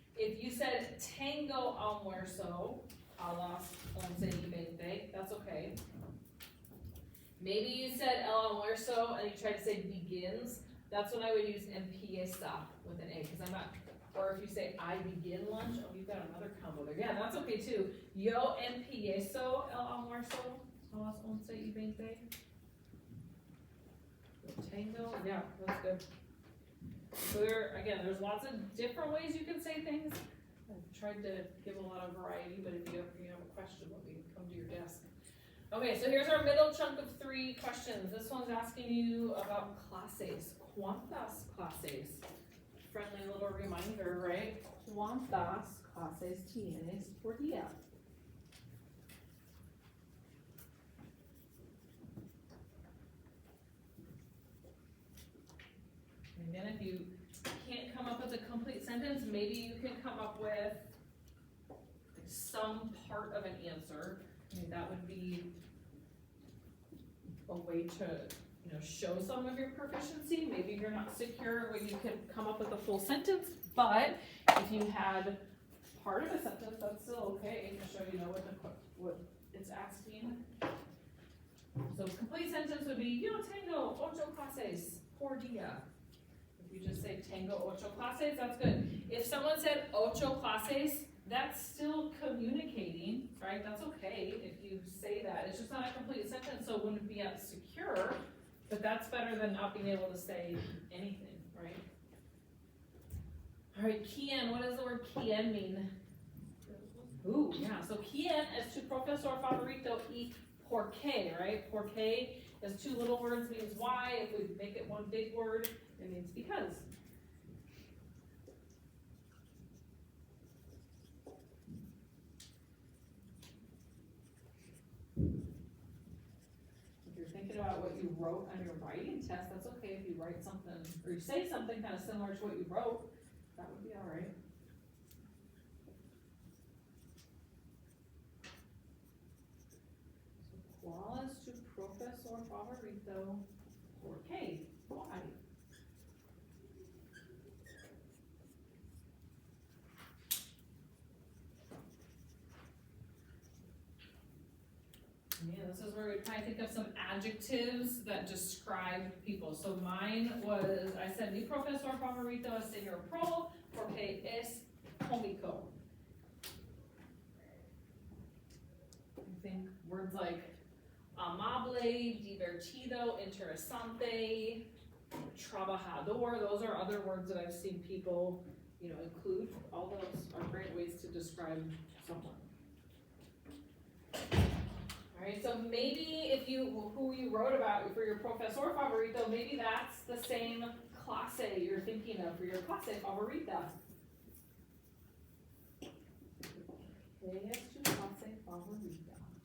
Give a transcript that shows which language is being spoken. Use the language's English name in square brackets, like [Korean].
[English] If you said [Spanish] tengo almuerzo a las [English] 11:20, that's okay. Maybe you said [Spanish] el almuerzo [English] and you tried to say begins. That's when I would use [Spanish] empieza [English] with an A, because I'm not, or if you say I begin lunch, oh, you've got another combo there. Yeah, that's okay too. [Spanish] Yo empiezo el almuerzo a las 11:20. [English] Tango, yeah, that's good. So there's lots of different ways you can say things. I've tried to give a lot of variety, but if you have a question, let me come to your desk. Okay, so here's our middle chunk of 3 questions. This one's asking you about clases. [Spanish] ¿Cuántas clases? [English] Friendly little reminder, right? [Spanish] ¿Cuántas clases tienes por día? [English] And then if you can't come up with a complete sentence, maybe you can come up with some part of an answer. I mean, that would be a way to, show some of your proficiency. Maybe you're not secure when you can come up with a full sentence, but if you had part of a sentence, that's still okay to show what it's asking. So complete sentence would be, [Spanish] yo tengo 8 clases por día. [English] If you just say [Spanish] tengo 8 clases, [English] that's good. If someone said [Spanish] 8 clases, [English] that's still communicating, right? That's okay if you say that. It's just not a complete sentence, so it wouldn't be as secure, but that's better than not being able to say anything, right? All right, [Spanish] ¿quién? [English] What does the word [Spanish] ¿quién [English] mean? Ooh, yeah, so [Spanish] ¿quién es tu profesor favorito y por qué, [English] right? [Spanish] Por qué [English] is 2 little words, means why. If we make it 1 big word, it means because. If you're thinking about what you wrote on your writing test, that's okay if you write something, or you say something kind of similar to what you wrote, that would be all right. [Spanish] So, ¿cuál es tu profesor favorito? ¿Por qué? [English] Why? Yeah, this is where we kind of think of some adjectives that describe people. So mine was, I said, [Spanish] mi profesor favorito es señor Pro, porque es cómico. [English] I think words like [Spanish] amable, divertido, interesante, trabajador, [English] those are other words that I've seen people, include. All those are great ways to describe someone. Alright, so maybe who you wrote about for your [Spanish] profesor favorito, [English] maybe that's the same clase you're thinking of for your [Spanish] clase favorita. ¿Qué es tu clase favorita?